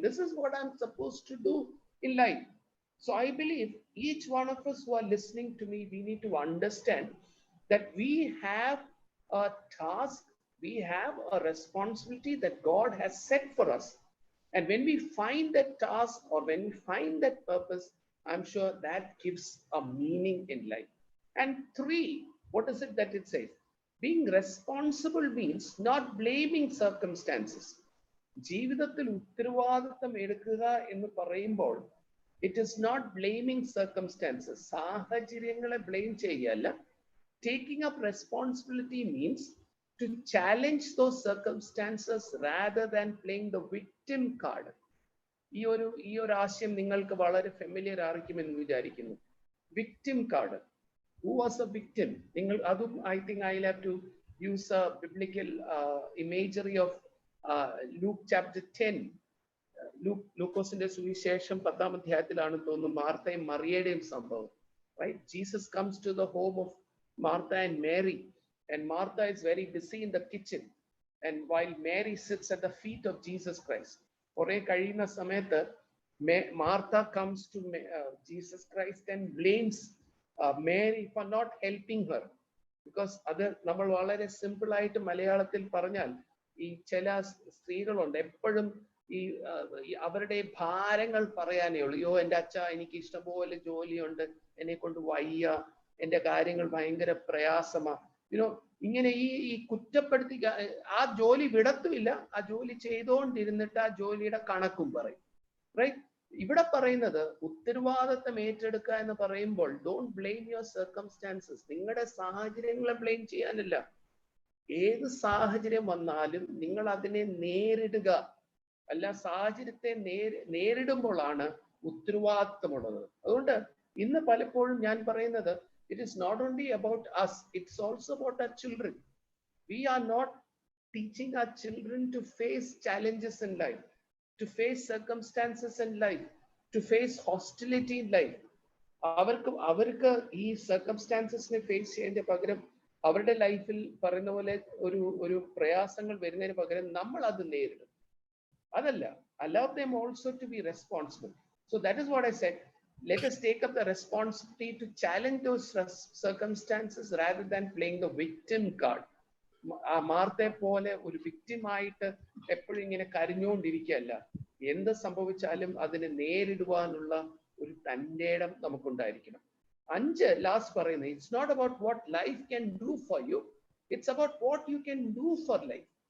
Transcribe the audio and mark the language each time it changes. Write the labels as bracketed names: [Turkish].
[English] This is what I'm supposed to do in life. So I believe each one of us who are listening to me, we need to understand that we have a task, we have a responsibility that God has set for us. And when we find that task or when we find that purpose, I'm sure that gives a meaning in life. And 3, what is it that it says? Being responsible means not blaming circumstances. [Malayalam] ജീവിതത്തിൽ ഉത്തരവാദിത്വം എടുക്കുക എന്ന് പറയുമ്പോൾ [English] it is not blaming circumstances. [Malayalam] സാഹചര്യങ്ങളെ blame ചെയ്യല്ല. [English] Taking up responsibility means to challenge those circumstances rather than playing the victim card. [Malayalam] ഈ ഒരു ആശയം നിങ്ങൾക്ക് വളരെ ഫെമിലിയർ ആയിരിക്കുമെന്ന് വിചാരിക്കുന്നു. [English] Victim card. Who was a victim? I think I'll have to use a biblical imagery of Luke chapter 10. [Malayalam] ലൂക്കോസിന്റെ സുവിശേഷം 10-ാം അധ്യായത്തിലാണ് തോന്നുന്നു മാർത്തയും മറിയയുടെയും സംഭവം. [English] Right? Jesus comes to the home of Martha and Mary, and Martha is very busy in the kitchen, and while Mary sits at the feet of Jesus Christ. [Malayalam] കുറെ കഴിയുന്ന സമയത്ത് [English] Martha comes to Jesus Christ and blames Mary for not helping her, because [Malayalam] അത് നമ്മൾ വളരെ simple ആയിട്ട് മലയാളത്തിൽ പറഞ്ഞാൽ ഈ ചില സ്ത്രീകളുണ്ട് എപ്പോഴും ഈ അവരുടെ ഭാരങ്ങൾ പറയാനേ ഉള്ളൂ. അയ്യോ എൻ്റെ അച്ഛ, എനിക്ക് ഇഷ്ടംപോലെ ജോലിയുണ്ട്, എന്നെ കൊണ്ട് വയ്യ, എൻ്റെ കാര്യങ്ങൾ ഭയങ്കര പ്രയാസമാണ്. ഇങ്ങനെ ഈ കുറ്റപ്പെടുത്തി ആ ജോലി വിടത്തുമില്ല, ആ ജോലി ചെയ്തുകൊണ്ടിരുന്നിട്ട് ആ ജോലിയുടെ കണക്കും പറയും. റൈറ്റ്? ഇവിടെ പറയുന്നത് ഉത്തരവാദിത്തം ഏറ്റെടുക്കുക എന്ന് പറയുമ്പോൾ [English] Don't blame your circumstances. [Malayalam] നിങ്ങളുടെ സാഹചര്യങ്ങളെ ബ്ലെയിം ചെയ്യാനല്ല. ഏത് സാഹചര്യം വന്നാലും നിങ്ങൾ അതിനെ നേരിടുക. അല്ല, സാഹചര്യത്തെ നേരിടുമ്പോഴാണ് ഉത്തരവാദിത്തമുള്ളത്. അതുകൊണ്ട് ഇന്ന് പലപ്പോഴും ഞാൻ പറയുന്നത്, [English] it is not only about us, it's also about our children. We are not teaching our children to face challenges in life, to face circumstances in life, to face hostility in life. [Malayalam] അവർക്ക് ഈ സർക്കംസ്റ്റാൻസസിനെ face ചെയ്യേണ്ട പകരം അവരുടെ ലൈഫിൽ പറയുന്ന പോലെ ഒരു പ്രയാസങ്ങൾ വരുന്നതിന് പകരം നമ്മൾ അത് നേരിടും. അതല്ല, [English] allow them also to be responsible. So that is what I said. Let us take up the responsibility to challenge those circumstances rather than playing the victim card. [Malayalam] മാർത്തെ പോലെ ഒരു വിക്ടിമായിട്ട് എപ്പോഴും ഇങ്ങനെ കരഞ്ഞുകൊണ്ടിരിക്കുകയല്ല. എന്ത് സംഭവിച്ചാലും അതിനെ നേരിടുവാനുള്ള ഒരു തന്റെ ഇടം നമുക്കുണ്ടായിരിക്കണം. [English] 5 [Malayalam] ലാസ്റ്റ് പറയുന്നത്, [English] It's not about what life can do for you, it's about what you can do for life.